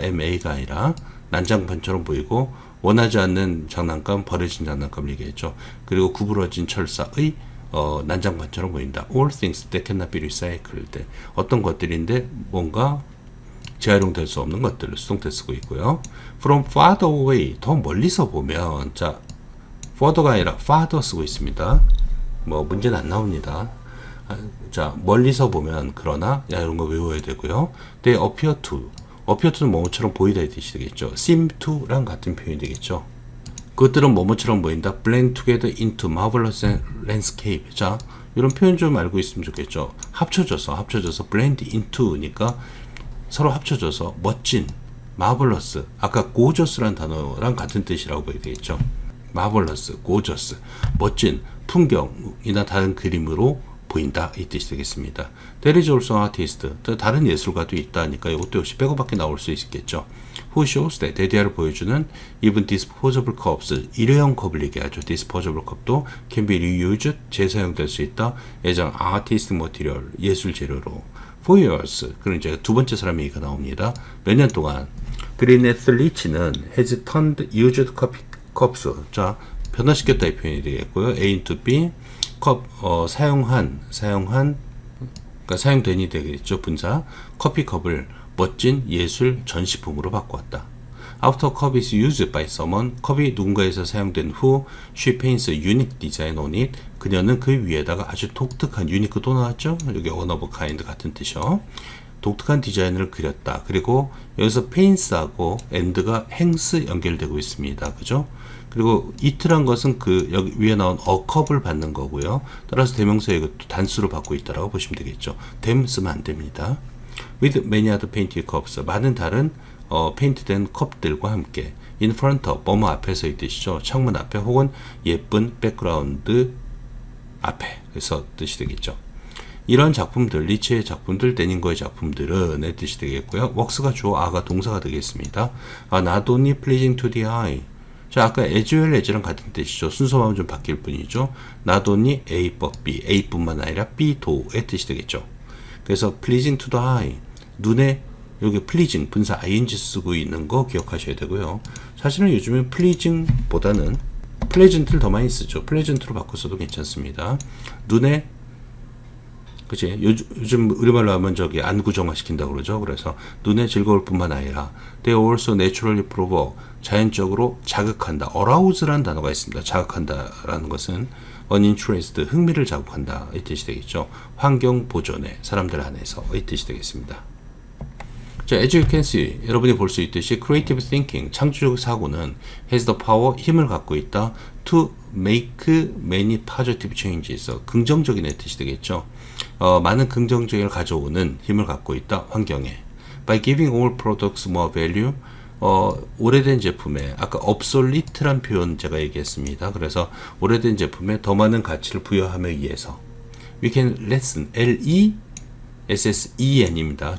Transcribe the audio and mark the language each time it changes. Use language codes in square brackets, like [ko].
[ko] MA가 아니라 난장판처럼 보이고, 원하지 않는 장난감, 버려진 장난감을 얘기했죠. 그리고 구부러진 철사의 난장판처럼 보인다. [en] All things that cannot be recycled. [ko] 어떤 것들인데 뭔가 재활용될 수 없는 것들을 수동태 쓰고 있고요. [en] From farther away, [ko] 더 멀리서 보면, 자, further가 아니라 farther 쓰고 있습니다. 뭐 문제는 안 나옵니다. 자, 멀리서 보면, 그러나, 이런 거 외워야 되고요. They appear to는 뭐뭐처럼 보이다 이 뜻이 되겠죠. seem to랑 같은 표현이 되겠죠. 그것들은 뭐뭐처럼 보인다. [en] blend together into marvelous landscape. [ko] 자, 이런 표현 좀 알고 있으면 좋겠죠. 합쳐져서 blend into니까 서로 합쳐져서 멋진, marvelous, 아까 gorgeous란 단어랑 같은 뜻이라고 보게 되겠죠. marvelous, gorgeous, 멋진 풍경이나 다른 그림으로 보인다 이 뜻이 되겠습니다. [en] There is also an artist, [ko] 다른 예술가도 있다니까 이것도 역시 백업밖에 나올 수 있겠죠. [en] Who shows that, [ko] 대디아를 보여주는 [en] even disposable cups, [ko] 일회용 컵을 얘기하죠. disposable 컵도 [en] can be reused, [ko] 재사용될 수 있다. [en] as an artistic material, [ko] 예술 재료로. For years, 그럼 이제 두 번째 사람 얘기가 나옵니다. 몇 년 동안 그린에스 리치는 [en] has turned used cups, [ko] 자, 변화시켰다 이 표현이 되겠고요. A into B, 컵, 사용한, 그러니까 사용된이 되겠죠. 분사. 커피컵을 멋진 예술 전시품으로 바꾸었다. [en] After cup is used by someone, [ko] 컵이 누군가에서 사용된 후, [en] she paints a unique design on it. [ko] 그녀는 그 위에다가 아주 독특한, unique 또 나왔죠? 여기 one of a kind 같은 뜻이요. 독특한 디자인을 그렸다. 그리고 여기서 paints하고 and가 hangs 연결되고 있습니다. 그죠? 그리고 it란 것은 그 여기 위에 나온 a 컵을 받는 거고요. 따라서 대명사 이것도 단수로 받고 있다라고 보시면 되겠죠. them 쓰면 안 됩니다. [en] With many other painted cups, [ko] 많은 다른 페인트된 컵들과 함께 in front of, 뭐뭐 앞에서 이 뜻이죠. 창문 앞에 혹은 예쁜 백그라운드 앞에, 그래서 뜻이 되겠죠. 이런 작품들, 리치의 작품들, 데닝거의 작품들은 의 뜻이 되겠고요. works가 주어, 아가 동사가 되겠습니다. [en] not only pleasing to the eye. [ko] 자, 아까 as well as랑 같은 뜻이죠. 순서만 좀 바뀔 뿐이죠. not only A but B, A뿐만 아니라 B도의 뜻이 되겠죠. 그래서 pleasing to the eye, 눈에 여기 pleasing 분사 ing 쓰고 있는 거 기억하셔야 되고요. 사실은 요즘에 pleasing보다는 pleasant를 더 많이 쓰죠. pleasant로 바꿔서도 괜찮습니다. 눈에 그치? 요즘 우리말로 하면 저기 안구정화 시킨다고 그러죠. 그래서 눈에 즐거울 뿐만 아니라 [en] they also naturally provoke, [ko] 자연적으로 자극한다. arouse라는 단어가 있습니다. 자극한다라는 것은 uninterest, 흥미를 자극한다 이 뜻이 되겠죠. 환경 보존에 사람들 안에서 이 뜻이 되겠습니다. 자, [en] as you can see, [ko] 여러분이 볼 수 있듯이 creative thinking, 창조적 사고는 has the power, 힘을 갖고 있다 [en] to make many positive changes, [ko] 긍정적인 뜻이 되겠죠. 많은 긍정적을 가져오는 힘을 갖고 있다, 환경에. [en] by giving all products more value, [ko] 오래된 제품에, 아까 obsolete란 표현 제가 얘기했습니다. 그래서 오래된 제품에 더 많은 가치를 부여함에 의해서 [en] we can lessen, [ko] LESSEN입니다.